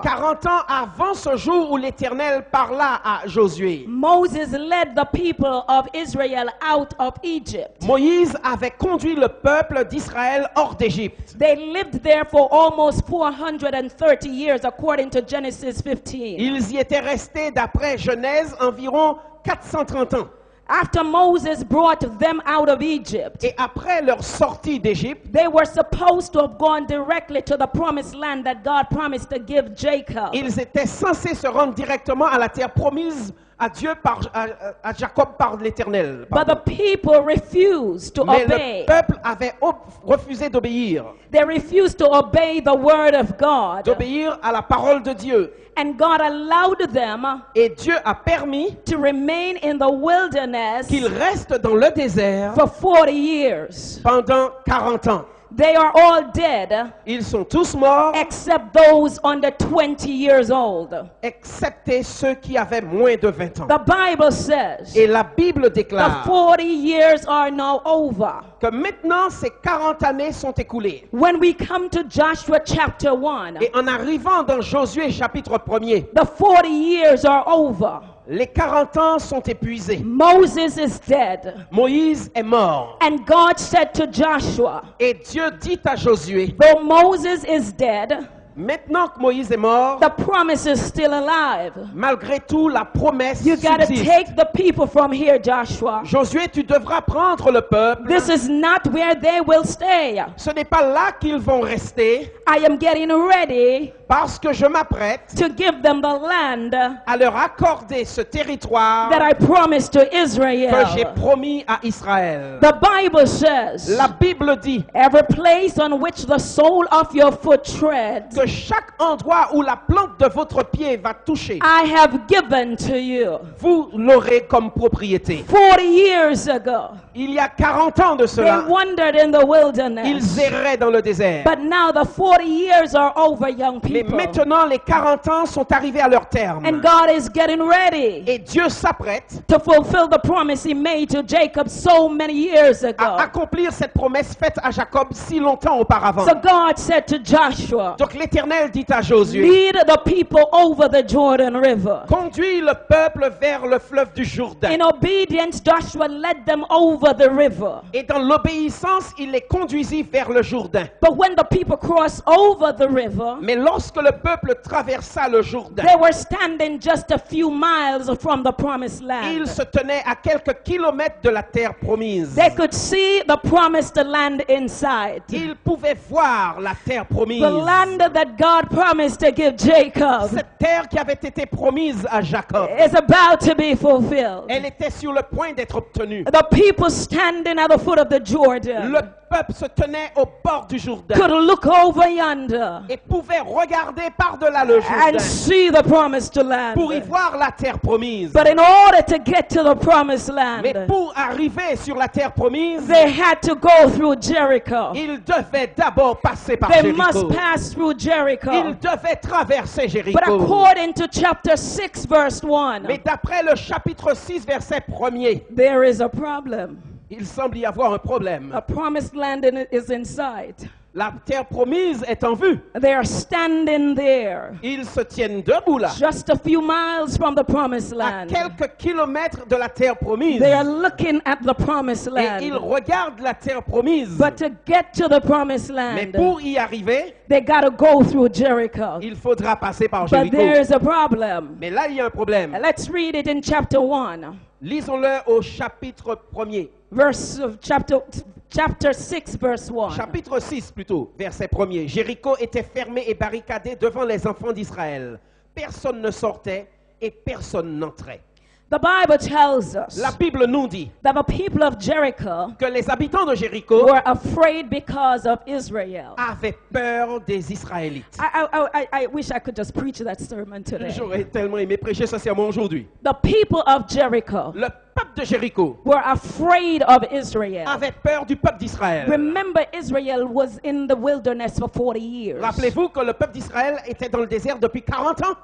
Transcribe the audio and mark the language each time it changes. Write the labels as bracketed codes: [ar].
[fr] 40 ans avant ce jour où l'Éternel parla à Josué, [en] Moses led the people of Israel out of Egypt. [fr] Moïse avait conduit le peuple d'Israël hors d'Égypte. [en] They lived there for almost 430 years, according to Genesis 15. [fr] Ils y étaient restés, d'après Genèse, environ 430 ans. [en] After Moses brought them out of Egypt, [fr] Et après leur sortie d'Égypte, [en] they were supposed to have gone directly to the promised land that God promised to give Jacob. [fr] ils étaient censés se rendre directement à la terre promise à Dieu, à Jacob par l'Éternel. [en] But the people refused to [fr] Mais [en] obey. [fr] le peuple avait refusé d'obéir, [en] They refused to obey the word of God. [fr] d'obéir à la parole de Dieu. [en] And God allowed them [fr] Et Dieu a permis [en] to remain in the wilderness [fr] qu'ils restent dans le désert [en] for 40 years. [fr] pendant 40 ans. [en] They are all dead [fr] Ils sont tous morts, [en] except those under 20 years old. [fr] excepté ceux qui avaient moins de 20 ans. [en] The Bible says [fr] Et la Bible [en] the [fr] déclare [en] 40 years are now over. [fr] que maintenant ces 40 années sont écoulées. [en] When we come to Joshua chapter 1, [fr] Et en arrivant dans Josué chapitre 1er, [en] the 40 years are over. [fr] les 40 ans sont épuisés. [en] Moses is dead. [fr] Moïse est mort. [en] And God said to Joshua, [fr] Et Dieu dit à Josué, [en] though Moses is dead, [fr] maintenant que Moïse est mort, [en] the promise is still alive. [fr] malgré tout, la promesse [en] You got to [fr] subsiste. [en] take the people from here, Joshua. [fr] Josué, tu devras prendre le peuple. [en] This is not where they will stay. [fr] Ce n'est pas là qu'ils vont rester, [en] I am getting ready [fr] parce que je m'apprête [en] to give them the land [fr] à leur accorder ce territoire [en] that I promised to [fr] que j'ai [en] Israel. [fr] promis à Israël. [en] The Bible says, [fr] La Bible dit [en] every place on which the sole of your foot treads, [fr] que chaque endroit où la plante de votre pied va toucher, [en] I have given to you. [fr] vous l'aurez comme propriété. [en] 40 years ago, [fr] Il y a 40 ans de [en] they [fr] cela, [en] wandered in the wilderness. [fr] ils erraient dans le désert. [en] But now the 40 years are over, young [fr] Mais [en] people. [fr] maintenant, les 40 ans sont arrivés à leur terme. [en] And God is getting ready [fr] Et Dieu s'apprête [en] to fulfill the promise he made to Jacob so many years ago. [fr] à accomplir cette promesse faite à Jacob si longtemps auparavant. [en] So God said to Joshua, [fr] Donc l'Éternel dit à Josué, [en] lead the people over the Jordan River. [fr] conduis le peuple vers le fleuve du Jourdain. [en] In obedience, Joshua led them over the river. [fr] Et dans l'obéissance, il les conduisit vers le Jourdain. [en] But when the people crossed over the river, [fr] Mais lorsque le peuple traversa le Jourdain, [en] they were standing just a few miles from the promised [fr] il [en] land. [fr] se tenait à quelques kilomètres de la terre promise. [en] They could see the promised land inside. [fr] Ils pouvaient voir la terre promise. [en] The land that God promised to give Jacob [fr] Cette terre qui avait été promise à Jacob, [en] is about to be fulfilled. [fr] elle était sur le point d'être obtenue. [en] The people standing at the foot of the [fr] Le [en] Jordan [fr] peuple se tenait au bord du Jourdain [en] could look over yonder [fr] et pouvait regarder par-delà le [en] and [fr] Jourdain [en] see the promised [fr] pour y [en] land. [fr] voir la terre promise. [en] But in order to get to the promised [fr] Mais [en] land, [fr] pour arriver sur la terre promise, [en] they had to go through Jericho. [fr] il devait d'abord passer par [en] They [fr] Jéricho. [en] must pass through [fr] Il [en] Jericho. [fr] devait traverser [en] But [fr] Jéricho. [en] according to chapter 6, verse 1, [fr] Mais d'après le chapitre 6, verset 1er, [en] there is a problem. [fr] il semble y avoir un problème. [en] A promised land is in sight. [fr] La terre promise est en vue. [en] They are standing there, [fr] Ils se tiennent debout là, [en] just a few miles from the promised [fr] à [en] land. [fr] quelques kilomètres de la terre promise. [en] They are looking at the promised [fr] Et ils [en] land. [fr] regardent la terre promise. [en] But to get to the promised [fr] Mais [en] land, [fr] pour y arriver, [en] they got to go through Jericho. [fr] il faudra passer par [en] But [fr] Jéricho. [en] there's a problem. [fr] Mais là, il y a un problème. [en] Let's read it in chapter 1, [fr] Lisons-le au chapitre 1er. [en] verse of chapter 6, verse 1. [fr] Chapitre 6 plutôt, verset 1er. Jéricho était fermé et barricadé devant les enfants d'Israël. Personne ne sortait et personne n'entrait. [en] The Bible tells us [fr] La Bible nous dit [en] that the people of Jericho [fr] que les habitants de Jéricho [en] were afraid because of Israel. [fr] avaient peur des Israélites. [en] I wish I could just preach that sermon today. [fr] J'aurais tellement aimé prêcher ce sermon aujourd'hui. [en] The people of Jericho [fr] Le peuple de Jéricho [en] were afraid of Israel. [fr] avait peur du peuple d'Israël. [en] Remember, Israel was in the wilderness for 40 years. [fr] Rappelez-vous que le peuple d'Israël était dans le désert depuis 40 ans